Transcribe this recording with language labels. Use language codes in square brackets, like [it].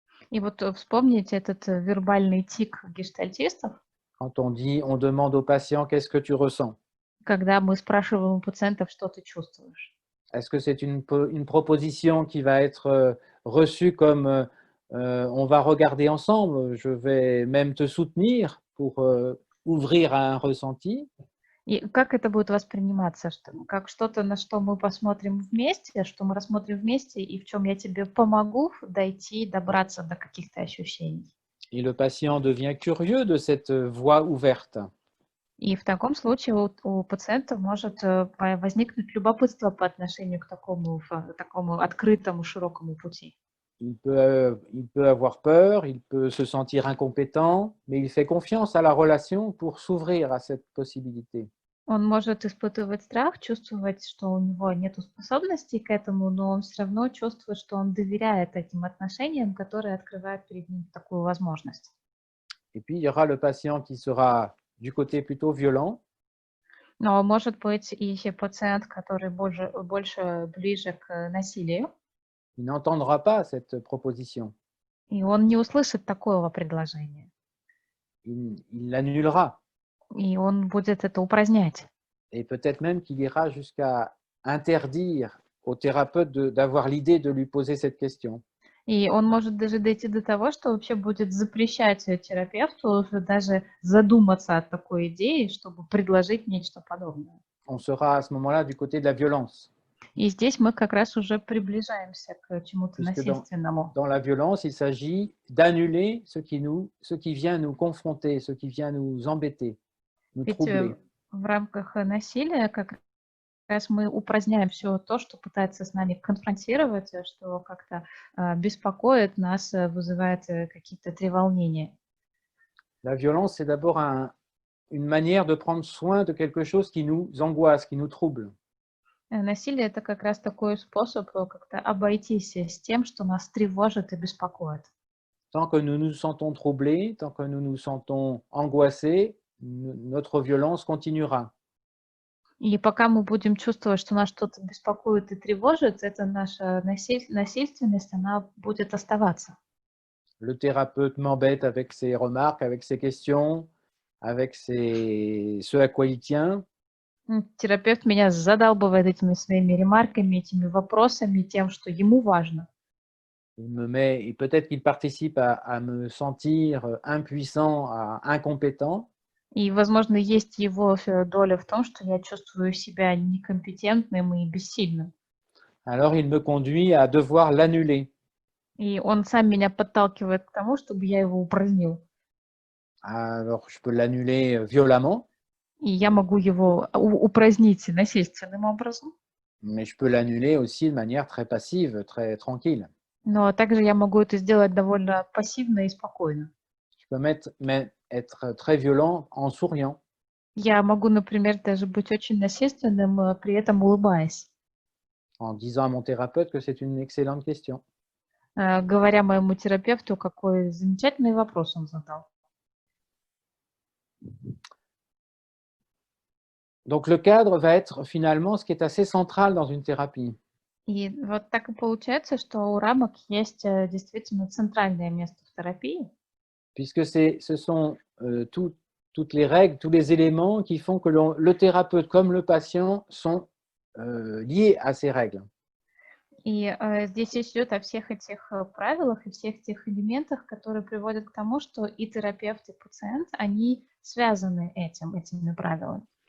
[ru] И вот вспомните этот вербальный тик гештальтистов. [fr] Quand on demande au patient qu'est-ce que tu ressens? [ru] Когда мы spрашиваем у пациентов, что ты чувствуешь. [fr] Est-ce que c'est une proposition qui va être reçue comme on va regarder ensemble, je vais même te soutenir pour ouvrir à un ressenti? [ru] И как это будет восприниматься? Как что-то, на что мы посмотрим вместе, что мы рассмотрим вместе, и в чем я тебе помогу дойти, добраться до каких-то ощущений. [fr] Et le patient devient curieux de cette voie ouverte. [ru] И в таком случае у пациента может возникнуть любопытство по отношению к такому открытому, широкому пути. [fr] Il peut avoir peur, il peut se sentir incompétent, mais il fait confiance à la relation pour s'ouvrir à cette possibilité. [ru] Он может испытывать страх, чувствовать, что у него нет способностей к этому, но он все равно чувствует, что он доверяет этим отношениям, которые открывают перед ним такую возможность. [fr] Et puis, il y aura le patient qui sera du côté plutôt violent. [ru] Но может быть и пациент, который больше ближе к насилию. [fr] Il n'entendra pas cette proposition. [ru] И он не услышит такого предложения. [fr] Il l'annulera. [ru] И он будет это упразднять. [fr] Et peut-être même qu'il ira jusqu'à interdire au thérapeute d'avoir l'idée de lui poser cette question. [ru] И он может даже дойти до того, что вообще будет запрещать терапевту даже задуматься о такой идее, чтобы предложить нечто подобное. [fr] On sera à ce moment-là du côté de la violence. [ru] И здесь мы как раз уже приближаемся к чему-то насильственному. [fr] Dans la violence, il s'agit d'annuler ce qui vient nous confronter, ce qui vient nous embêter, nous troubler. [ru] В рамках насилия как раз мы упраздняем все то, что пытается с нами конфронтировать, что как-то беспокоит нас, вызывает какие-то треволнения. [fr] La violence, c'est d'abord une manière de prendre soin de quelque chose qui nous angoisse, qui nous trouble. [ru] Насилие – это как раз такой способ как-то обойтись с тем, что нас тревожит и беспокоит. [fr] Tant que nous nous sentons troublés, tant que nous nous sentons angoissés, notre violence continuera. [ru] И пока мы будем чувствовать, что нас что-то беспокоит и тревожит, это наша насильственность, она будет оставаться. [fr] Le thérapeute m'embête avec ses remarques, avec ses questions, avec ce à quoi il tient. [ru] Терапевт меня задалбывает этими своими ремарками, этими вопросами, тем, что ему важно. [fr] Et peut-être qu'il participe à me sentir impuissant, incompétent. [ru] И, возможно, есть его доля в том, что я чувствую себя некомпетентным и бессильным. [fr] Alors il me conduit à devoir l'annuler. [ru] И он сам меня подталкивает к тому, чтобы я его упразднил. [fr] Alors je peux l'annuler violemment. [ru] И я могу его упразднить насильственным образом. [fr] mais je peux l'annuler aussi de manière très passive, très tranquille. [ru] Но также я могу это сделать довольно пассивно и спокойно. [fr] Je peux être très violent en souriant. [ru] Я могу, например, даже быть очень насильственным, при этом улыбаясь, [fr] En disant à mon thérapeute que c'est une excellente question. [ru] говоря моему терапевту, какой замечательный вопрос он задал. [fr] Donc le cadre va être finalement ce qui est assez central dans une thérapie. [ru] И вот так и получается, что у рамок есть действительно центральное место в терапии, [fr] Puisque ce sont toutes les règles, tous les éléments qui font que le thérapeute comme le patient sont liés à ces règles. [ru] и здесь речь идет о всех этих правилах и всех тех элементах, которые приводят к тому, что и терапевт, и пациент, они связаны этими правилами.